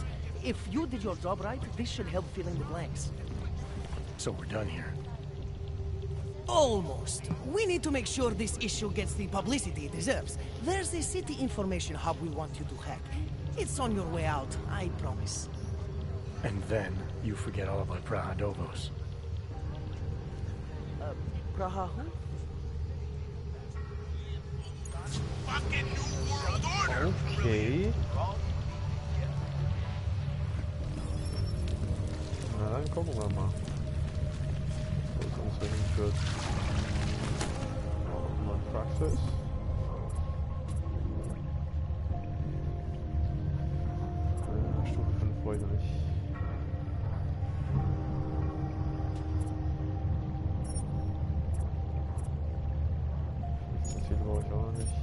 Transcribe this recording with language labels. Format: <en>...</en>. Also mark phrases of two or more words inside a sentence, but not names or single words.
<en>If you did your job right, this should help fill in the blanks. So we're done here. Almost. We need to make sure this issue gets the publicity it deserves. There's a city information hub we want you to hack. It's on your way out, I promise. And then you forget all about Praha Dovos. Praha who? Okay.</en> <de>Na, dann gucken wir mal, wo es uns hinführt. Mal Praxis. Stufe 5 wollte ich nicht. Das Ziel brauche ich auch noch nicht.</de>